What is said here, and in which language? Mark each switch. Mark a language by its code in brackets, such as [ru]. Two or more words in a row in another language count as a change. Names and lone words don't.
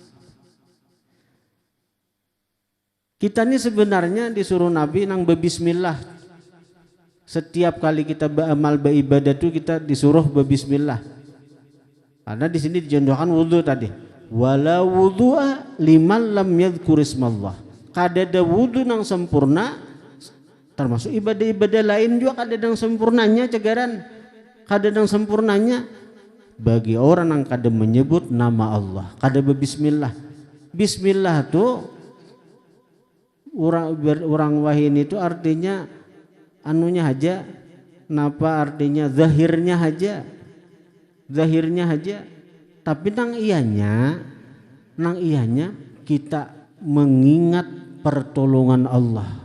[bjn] Kita ini sebenarnya disuruh Nabi nang berbismillah. Setiap kali kita beramal beribadah itu kita disuruh berbismillah. Karena di sini dicontohkan wudu tadi. [ar] ولا وضوء لمن لم يذكر اسم الله. [bjn] Kada ada wudu nang sempurna, termasuk ibadah-ibadah lain juga kada ada yang sempurnanya cegaran. Kada ada yang sempurnanya bagi orang yang kada menyebut nama Allah, kada berbismillah. Bismillah tuh orang wahin itu artinya anunya aja, napa artinya zahirnya aja, tapi nang ianya kita mengingat pertolongan Allah.